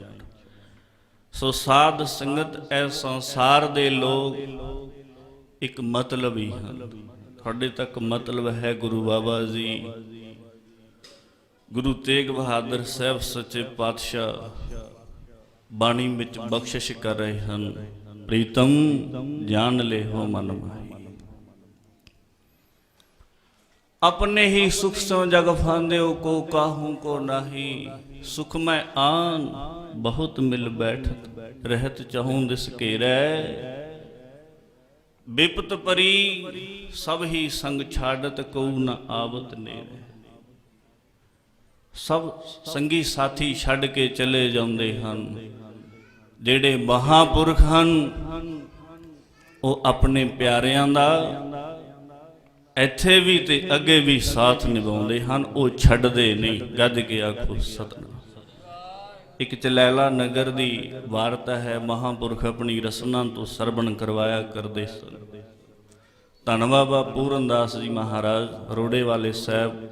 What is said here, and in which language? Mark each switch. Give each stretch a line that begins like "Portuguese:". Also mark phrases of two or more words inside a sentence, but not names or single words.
Punjabi: ਸੋ ਸਾਧ ਸੰਗਤ ਐ ਸੰਸਾਰ ਦੇ ਲੋਕ ਇੱਕ ਮਤਲਬੀ ਹਨ। ਤੁਹਾਡੇ ਤੱਕ ਮਤਲਬ ਹੈ ਗੁਰੂ ਬਾਬਾ ਜੀ, ਗੁਰੂ ਤੇਗ ਬਹਾਦਰ ਸਾਹਿਬ ਸੱਚੇ ਪਾਤਸ਼ਾਹ ਬਾਣੀ ਵਿੱਚ ਬਖਸ਼ਿਸ਼ ਕਰ ਰਹੇ ਹਨ। ਪ੍ਰੀਤਮ ਜਾਣ ਲੈ ਹੋ ਮਨ ਮਾਹੀ,
Braj: अपने ही सुख सो जग फांदे को काहू को नाही। सुख में आन बहुत मिल बैठत रहत चाहूं दिस घेरै। विपत परी सब ही संग छाड़त को न आवत नेरे।
Hindi: सब संगी साथी छड़ के चले जाते हैं।
Punjabi: ਜੇੜ੍ਹੇ ਮਹਾਂਪੁਰਖ ਹੈਂ ਵੋ ਅਪਨੇ ਪਿਆਰੀਆਂ ਦਾ ਇੱਥੇ ਵੀ ਤੇ ਅੱਗੇ ਵੀ ਸਾਥ ਨਿਭਾਉਂਦੇ ਹਨ, ਉਹ ਛੱਡਦੇ ਨਹੀਂ। ਗੱਜ ਕੇ ਆਖੋ ਸਤਿਨਾਮ। ਇੱਕ ਚਲੈਲਾ ਨਗਰ ਦੀ ਵਾਰਤਾ ਹੈ। ਮਹਾਂਪੁਰਖ ਆਪਣੀ ਰਸਨਾ ਤੋਂ ਸਰਵਣ ਕਰਵਾਇਆ ਕਰਦੇ ਸਨ। ਧੰਨ ਬਾਬਾ ਪੂਰਨ ਦਾਸ ਜੀ ਮਹਾਰਾਜ ਰੋੜੇ ਵਾਲੇ ਸਾਹਿਬ।